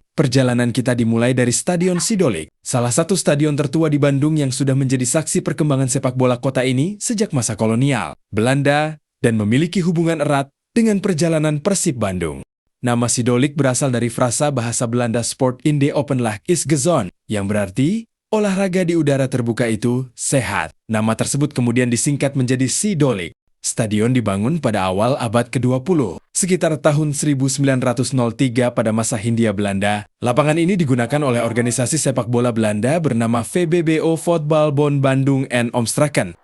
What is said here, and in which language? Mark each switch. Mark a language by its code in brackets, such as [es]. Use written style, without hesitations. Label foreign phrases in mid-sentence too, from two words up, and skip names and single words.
[id] Perjalanan kita dimulai dari Stadion Sidolik, salah satu stadion tertua di Bandung yang sudah menjadi saksi perkembangan sepak bola kota ini sejak masa kolonial, Belanda, dan memiliki hubungan erat dengan perjalanan Persib Bandung. Nama Sidolik berasal dari frasa bahasa Belanda [nl] Sport in the open lucht is gezond, [id] yang berarti olahraga di udara terbuka itu sehat. Nama tersebut kemudian disingkat menjadi Sidolik. Stadion dibangun pada awal abad ke-20, sekitar tahun 1903 pada masa Hindia Belanda. Lapangan ini digunakan oleh organisasi sepak bola Belanda bernama VBBO Voetbalbond Bandung en Omstreken.